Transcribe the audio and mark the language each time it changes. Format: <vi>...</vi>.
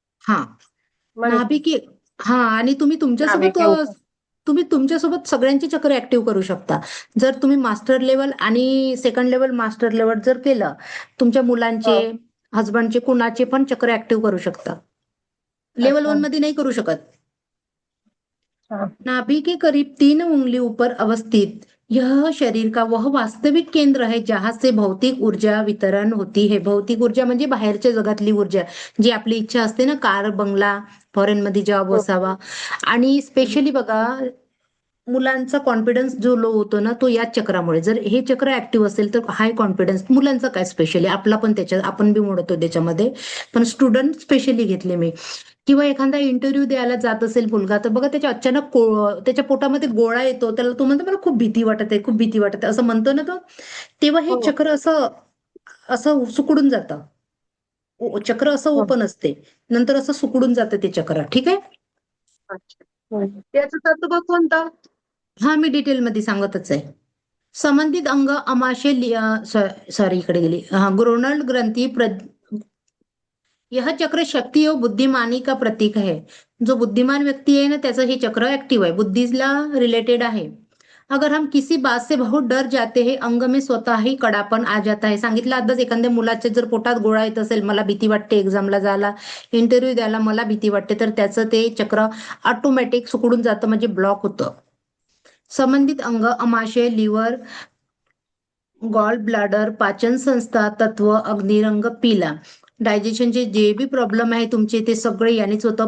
<mr>हा, नाभिकी. हा, आणि तुम्ही तुमच्यासोबत नाभिकी उंच. तुम्ही तुमच्यासोबत सगळ्यांची चक्र ऍक्टिव्ह करू शकता. जर तुम्ही मास्टर लेवल आणि सेकंड लेवल, मास्टर लेवल जर केलं, तुमच्या मुलांचे, हस्बंडचे, कुणाचे पण चक्र ऍक्टिव्ह करू शकता. लेवल 1 मध्ये नहीं करू शकत.</mr> <hi>नाभि के करीब 3 उंगली ऊपर अवस्थित यह शरीर का वह वास्तविक केंद्र है जहां से भौतिक ऊर्जा वितरण होती है.</hi> <mr>भौतिक ऊर्जा म्हणजे बाहेरच्या जगातली ऊर्जा, जी आपली इच्छा असते ना, कार, बंगला, फॉरेन मध्ये जॉब असावा. आणि स्पेशली बघा, मुलांचा कॉन्फिडन्स जो लो होतो ना, तो याच चक्रामुळे. जर हे चक्र ऍक्टिव्ह असेल तर हाय कॉन्फिडन्स, मुलांचा काय स्पेशली, आपला पण त्याच्यात, आपण बी मोडतो त्याच्यामध्ये, पण स्टुडंट स्पेशली घेतले मी. किंवा एखादा इंटरव्ह्यू द्यायला जात असेल मुलगा, तर बघा त्याच्या अचानक त्याच्या पोटामध्ये गोळा येतो, त्याला तो म्हणतो मला खूप भीती वाटत आहे, खूप भीती वाटत आहे, असं म्हणतो ना तो, तेव्हा हे चक्र असं असं सुकडून जातं. चक्र असं ओपन असते, नंतर असं सुकडून जातं ते चक्र. ठीक आहे. याचं तत्व कोणतं? हा, मी डिटेलमध्ये सांगतच आहे.</mr> <hi>संबंधित अंग अमाशय,</hi> <mr>सॉरी इकडे गेली,</mr> <hi>ग्रोनल ग्रंथी, यह चक्र शक्ति और बुद्धिमानी का प्रतीक है.</hi> <mr>जो बुद्धिमान व्यक्ती आहे ना, त्याचं हे चक्र ऍक्टिव्ह आहे, बुद्धीला रिलेटेड आहे.</mr> <hi>अगर हम किसी बात से बहुत डर जाते हैं, अंग में स्वतः ही कडापण आ जाता है.</hi> <mr>सांगितलं आताच, एखाद्या मुलाच्या जर पोटात गोळा येत असेल, मला भीती वाटते एक्झामला जायला, इंटरव्ह्यू द्यायला मला भीती वाटते, तर त्याचं ते चक्र ऑटोमॅटिक सुकडून जातं, म्हणजे ब्लॉक होतं. संबंधित अंग अमाशय, लिव्हर, गॉल ब्लॅडर, पाचन संस्था, तत्व, अग्निरंग, पिला, डायजेशनचे जे बी प्रॉब्लेम आहे तुमचे, ते सगळे यानेच होतं.</mr>